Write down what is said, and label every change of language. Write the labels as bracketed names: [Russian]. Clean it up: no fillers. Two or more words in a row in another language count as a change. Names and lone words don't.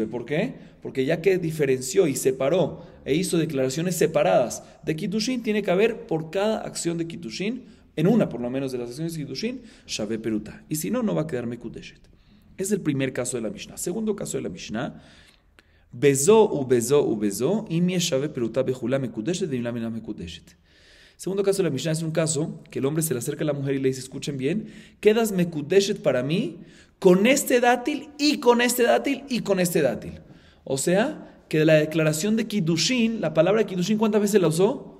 [Spanish] ¿Por qué? Porque ya que diferenció y separó e hizo declaraciones separadas de Kiddushin, tiene que haber por cada acción de Kiddushin, en una por lo menos de las acciones de Kiddushin, [Hebrew] שווה פרוטה. [Spanish] Y si no, no va a quedar Mekudeshet. Es el primer caso de la Mishnah. Segundo caso de la Mishnah, [Hebrew] בזו ובזו ובזו, אם יש שווה פרוטה בכולן מקודשת ואם לאו ולא מקודשת. [Spanish] Segundo caso de la Mishnah es un caso que el hombre se le acerca a la mujer y le dice, escuchen bien, quedas Mekudeshet para mí con este dátil y con este dátil y con este dátil. O sea, que de la declaración de Kiddushin, la palabra Kiddushin, ¿cuántas veces la usó?